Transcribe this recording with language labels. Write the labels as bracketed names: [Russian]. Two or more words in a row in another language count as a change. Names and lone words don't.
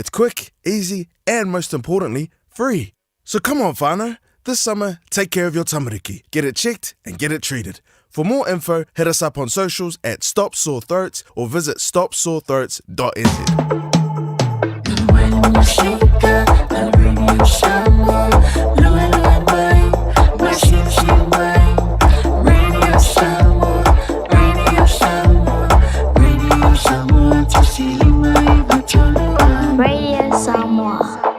[English] It's quick, easy and most importantly, free. So come on, whānau. This summer, take care of your tamariki. Get it checked and get it treated. For more info, hit us up on socials at Stop Sore Throats or visit stopsorethroats.nz. When you shake up, I bring you Samoa. [Samoan] Lua mai, mashishi mai. [English] Radio Samoa, Radio Samoa, Radio Samoa. [Samoan] Tasili mai, batolo ai. [English] Radio Samoa.